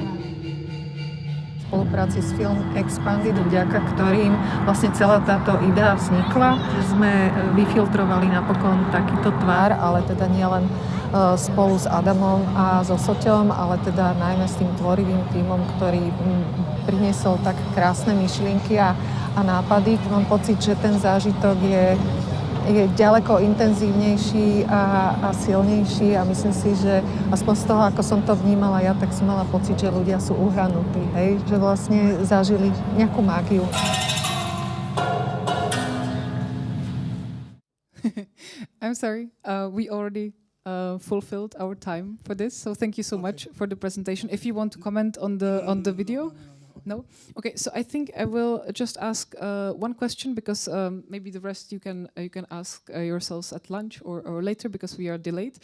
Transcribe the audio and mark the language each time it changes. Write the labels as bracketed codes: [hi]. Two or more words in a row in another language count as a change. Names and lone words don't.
[sk] V spolupráci s Film Expanded, vďaka ktorým vlastne celá táto idea vznikla, že sme vyfiltrovali napokon takýto tvár, ale teda nielen spolu s Adamom a so Soťom, ale teda najmä s tým tvorivým tímom, ktorý priniesol tak krásne myšlienky a nápady. Mám pocit, že ten zážitok je ďaleko intenzívnejší a silnejší a myslím si, že aspoň z toho, ako som to vnímala ja, tak som mala pocit, že ľudia sú uhranutí, hej? Že vlastne zažili nejakú mágiu. [en] I'm sorry, we already fulfilled our time for this, so thank you so much for the presentation. If you want to comment on the video? No? Okay, so I think I will just ask one question because maybe the rest you can ask yourselves at lunch or later because we are delayed.